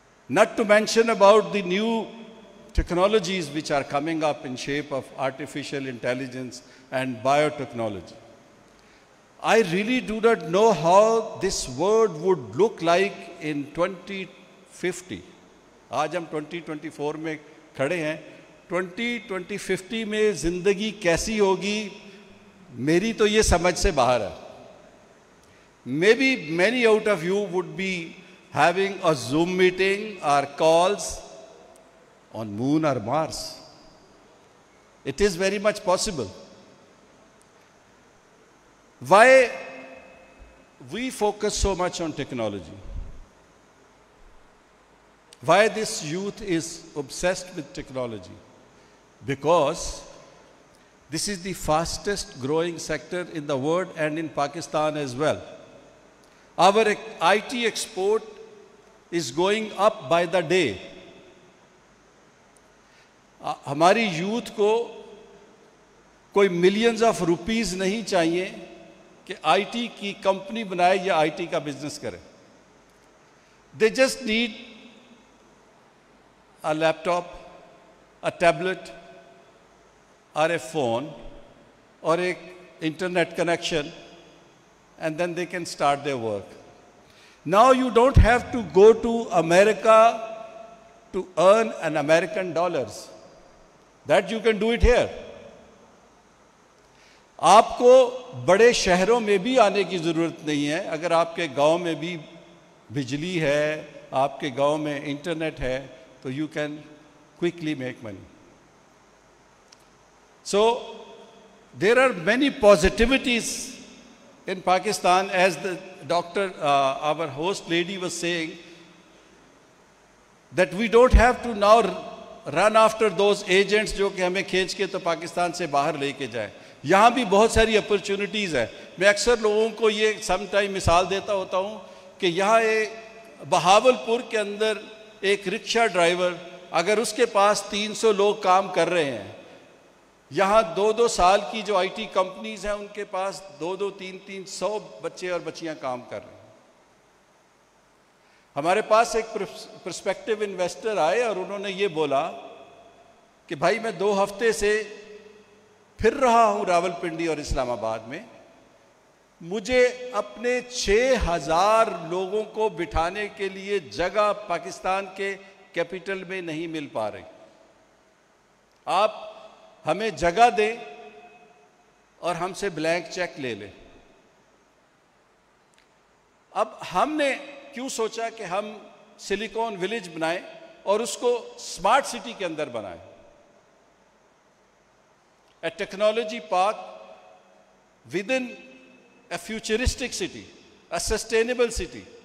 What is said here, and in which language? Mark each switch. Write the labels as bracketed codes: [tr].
[en] Not to mention about the new technologies which are coming up in shape of artificial intelligence and biotechnology. I really do not know how this world would look like in 2050. [ur] آج ہم 2024 میں کھڑے ہیں. 2050 میں زندگی کیسی ہوگی میری تو یہ سمجھ سے باہر ہے. [en] Maybe many out of you would be having a Zoom meeting or calls on Moon or Mars. It is very much possible. Why we focus so much on technology? Why this youth is obsessed with technology? Because this is the fastest growing sector in the world and in Pakistan as well. Our IT export is going up by the day. [ur] ہماری youth کو کوئی millions of rupees نہیں چاہیے کہ I T کی company بنائے یا I T کا بزنس کرے. [en] They just need a laptop, a tablet, or a phone, or a internet connection, and then they can start their work. Now you don't have to go to America to earn an American dollars. That you can do it here. [ur] آپ کو بڑے شہروں میں بھی آنے کی ضرورت نہیں ہے. اگر آپ کے گاؤں میں بھی بجلی ہے, آپ کے گاؤں میں انٹرنیٹ ہے, تو [en] you can quickly make money. So there are many positivities in Pakistan, as the doctor, our host lady was saying, that we don't have to now run after those agents [ur] جو کہ ہمیں کھینچ کے تو پاکستان سے باہر لے کے جائیں. یہاں بھی بہت ساری اپرچونٹیز ہیں. میں اکثر لوگوں کو یہ سم ٹائم مثال دیتا ہوتا ہوں کہ یہاں بہاول پور کے اندر ایک رکشہ ڈرائیور, اگر اس کے پاس 300 لوگ کام کر رہے ہیں, یہاں 2-2 سال کی جو آئی ٹی کمپنیز ہیں ان کے پاس 200-300 بچے اور بچیاں کام کر رہے ہیں. ہمارے پاس ایک پرسپیکٹیو انویسٹر آئے اور انہوں نے یہ بولا کہ بھائی میں 2 ہفتے سے پھر رہا ہوں راولپنڈی اور اسلام آباد میں, مجھے اپنے 6,000 لوگوں کو بٹھانے کے لیے جگہ پاکستان کے کیپٹل میں نہیں مل پا رہی. آپ ہمیں جگہ دیں اور ہم سے بلینک چیک لے لیں. اب ہم نے کیوں سوچا کہ ہم سلیکون ولیج بنائیں اور اس کو اسمارٹ سٹی کے اندر بنائیں. [en] A technology park with in a futuristic city, a sustainable city.